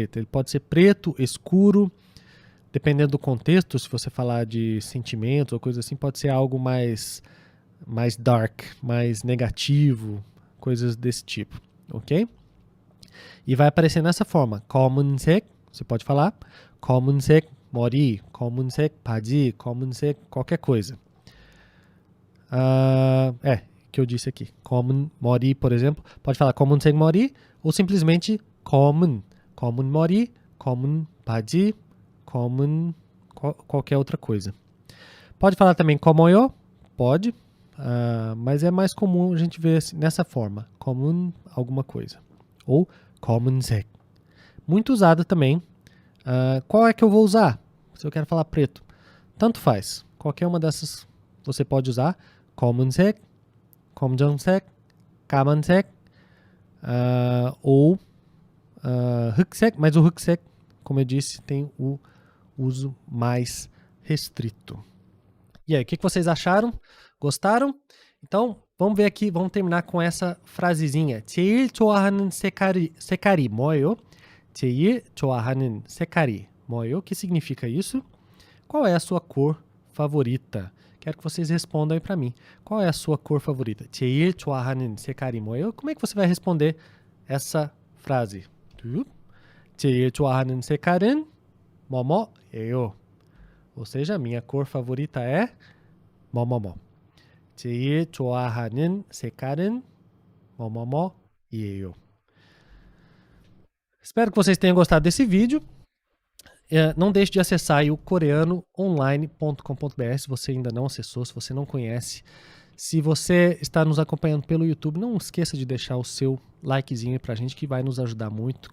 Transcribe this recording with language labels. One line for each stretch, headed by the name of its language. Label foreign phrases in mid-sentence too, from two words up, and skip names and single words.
Portuguese: Ele pode ser preto, escuro, dependendo do contexto, se você falar de sentimentos ou coisa assim, pode ser algo mais dark, mais negativo, coisas desse tipo, ok? E vai aparecer nessa forma. 검은색, você pode falar.
Korean: 검은색 머리, 검은색 바지, 검은색
Portuguese: qualquer coisa. Que eu disse aqui.
Korean: 검은 머리,
Portuguese: por exemplo, pode falar
Korean: 검은색 머리
Portuguese: ou simplesmente
Korean: 검은 머리, 검은 바지, 검은
Portuguese: qualquer outra coisa. Pode falar também 검어요? Pode, mas é mais comum a gente ver nessa forma. 검은 alguma coisa. Ou 검은색. Muito usada também. Qual é que eu vou usar? Se eu quero falar preto. Tanto faz. Qualquer uma dessas você pode usar.
Korean: 검은색, 검정색, 까만색, ou 흑색.
Portuguese: Mas o 흑색, como eu disse, tem o uso mais restrito. E aí, o que vocês acharam? Gostaram? Então, vamos ver aqui, vamos terminar com essa frasezinha.
Korean: 제일 좋아하는 색깔이 뭐예요? 제일 좋아하는 색깔이 뭐예요?
Portuguese: O que significa isso? Qual é a sua cor favorita? Quero que vocês respondam aí pra mim. Qual é a sua cor favorita?
Korean: 제일 좋아하는 색깔이 뭐예요?
Portuguese: Como é que você vai responder essa frase?
Korean: 제일 좋아하는 색깔은 뭐뭐예요.
Portuguese: Ou seja, minha cor favorita é 뭐뭐뭐.
Korean: 제일 좋아하는 색깔은 뭐뭐뭐예요.
Portuguese: Espero que vocês tenham gostado desse vídeo. Não deixe de acessar aí o coreanoonline.com.br se você ainda não acessou, se você não conhece. Se você está nos acompanhando pelo YouTube, não esqueça de deixar o seu likezinho pra gente, que vai nos ajudar muito.